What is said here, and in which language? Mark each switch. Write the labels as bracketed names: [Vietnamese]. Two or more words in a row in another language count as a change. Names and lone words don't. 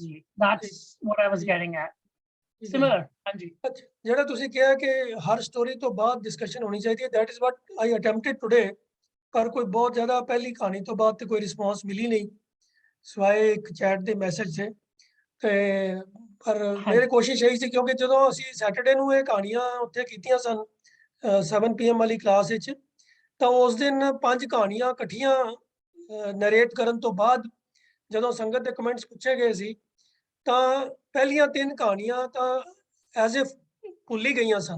[English] That's what I was getting at. Similar, [Punjabi] Anji. ਜਿਹੜਾ ਤੁਸੀਂ ਕਿਹਾ ਕਿ ਹਰ ਸਟੋਰੀ ਤੋਂ ਬਾਅਦ ਡਿਸਕਸ਼ਨ ਹੋਣੀ ਚਾਹੀਦੀ ਹੈ, [English] that is what I attempted today. [Punjabi] ਪਰ ਕੋਈ ਬਹੁਤ ਜ਼ਿਆਦਾ ਪਹਿਲੀ ਕਹਾਣੀ ਤੋਂ ਬਾਅਦ ਤੇ ਕੋਈ ਰਿਸਪੌਂਸ ਮਿਲੀ ਨਹੀਂ, ਸਿਵਾਏ ਇੱਕ ਚੈਟ ਦੇ ਮੈਸੇਜ ਸੇ. ਤੇ ਪਰ ਮੇਰੀ ਕੋਸ਼ਿਸ਼ ਇਹੀ ਸੀ, ਕਿਉਂਕਿ ਜਦੋਂ ਅਸੀਂ ਸੈਟਰਡੇ ਨੂੰ ਇਹ ਕਹਾਣੀਆਂ ਉੱਥੇ ਕੀਤੀਆਂ ਸਨ 7 PM ਵਾਲੀ ਕਲਾਸ ਵਿੱਚ, ਤਾਂ ਉਸ ਦਿਨ 5 ਕਹਾਣੀਆਂ ਇਕੱਠੀਆਂ ਨਰੇਟ ਕਰਨ ਤੋਂ ਬਾਅਦ ਜਦੋਂ ਸੰਗਤ ਦੇ ਕਮੈਂਟਸ ਪੁੱਛੇ ਗਏ ਸੀ, ਤਾਂ ਪਹਿਲੀਆਂ 3 ਕਹਾਣੀਆਂ ਤਾਂ [English] as if [Punjabi] ਭੁੱਲ ਹੀ ਗਈਆਂ ਸਨ.